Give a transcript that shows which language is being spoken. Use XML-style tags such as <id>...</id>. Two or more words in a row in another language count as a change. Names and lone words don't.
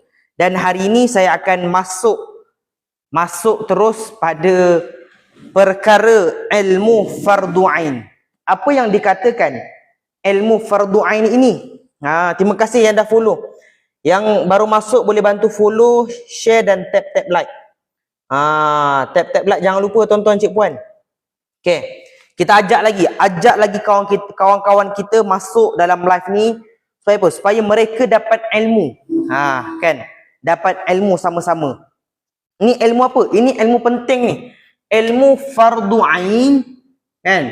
<ms>Dan hari ini saya akan masuk terus pada perkara ilmu fardu ain. Apa yang dikatakan ilmu fardu ain ini? Terima kasih yang dah follow. Yang baru masuk boleh bantu follow, share dan</ms> <en>tap like. Tap like</en> <ms>jangan lupa tuan-tuan cik puan. Okey. Kita ajak lagi kawan-kawan kita masuk dalam live ni supaya apa? Supaya mereka dapat ilmu. Kan? Dapat ilmu sama-sama. Ini ilmu apa? Ini ilmu penting ni. Ilmu fardu ain. Kan?</ms>